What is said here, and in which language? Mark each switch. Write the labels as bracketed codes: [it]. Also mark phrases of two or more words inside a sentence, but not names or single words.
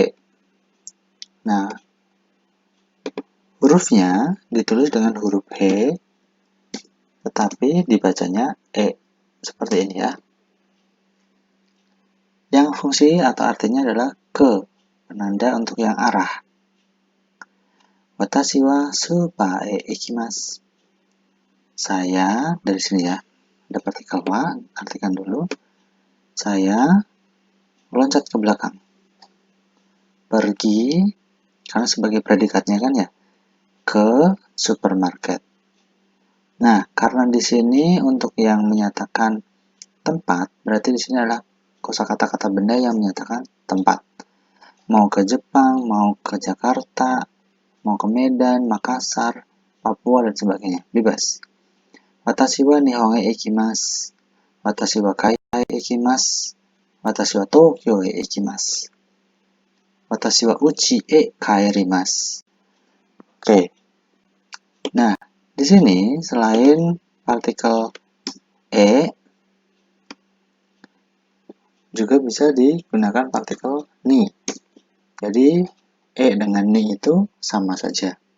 [id] Nah, hurufnya ditulis dengan huruf H, tetapi dibacanya E. Seperti ini ya. Yang fungsi atau artinya adalah ke, penanda untuk yang arah. [ja] 私はスーパーへ行きます. [id] Saya, dari sini ya, ada partikel wa, artikan dulu. Saya meloncat ke belakang. Pergi, karena sebagai predikatnya kan ya, ke supermarket. Nah, karena di sini untuk yang menyatakan tempat, berarti di sini adalah kosakata-kata benda yang menyatakan tempat. Mau ke Jepang, mau ke Jakarta, mau ke Medan, Makassar, Papua, dan sebagainya. Bebas. [ja] 私は日本へ行きます。私はカイタイへ行きます. 私は東京へ行きます。私は家へ帰ります. [id] Oke. Nah, di sini selain partikel E juga bisa digunakan partikel ni. Jadi E dengan ni itu sama saja.